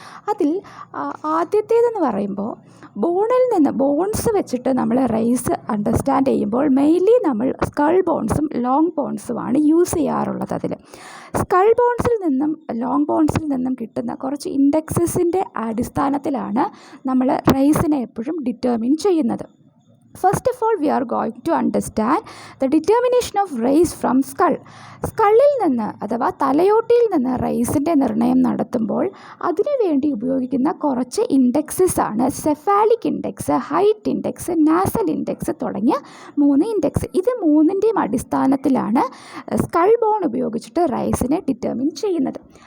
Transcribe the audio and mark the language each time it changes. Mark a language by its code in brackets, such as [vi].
[ml] അതിൽ ആദ്യത്തേതെന്ന് പറയുമ്പോൾ ബോൺസ് വെച്ചിട്ട് നമ്മൾ റേസ് അണ്ടർസ്റ്റാൻഡ് ചെയ്യുമ്പോൾ മെയിൻലി നമ്മൾ സ്കൾ ബോൺസും ലോങ് ബോൺസുമാണ് യൂസ് ചെയ്യാറുള്ളത്. അതിൽ സ്കൾ ബോൺസിൽ നിന്നും ലോങ് ബോൺസിൽ നിന്നും കിട്ടുന്ന കുറച്ച് ഇൻഡെക്സസിൻ്റെ അടിസ്ഥാനത്തിലാണ് നമ്മൾ റേസിനെ എപ്പോഴും ഡിറ്റർമിൻ ചെയ്യുന്നത്. [en] First of all, we are going to understand the determination of race from skull. [ml] സ്കളിൽ നിന്ന് അഥവാ തലയോട്ടിയിൽ നിന്ന് റേസിൻ്റെ നിർണ്ണയം നടത്തുമ്പോൾ അതിനു വേണ്ടി ഉപയോഗിക്കുന്ന കുറച്ച് ഇൻഡെക്സസ് ആണ് cephalic index, height index, nasal index തുടങ്ങിയ 3 ഇൻഡെക്സ്. ഇത് മൂന്നിൻ്റെയും അടിസ്ഥാനത്തിലാണ് സ്കൾ ബോൺ ഉപയോഗിച്ചിട്ട് റേസിനെ ഡിറ്റർമിൻ ചെയ്യുന്നത്.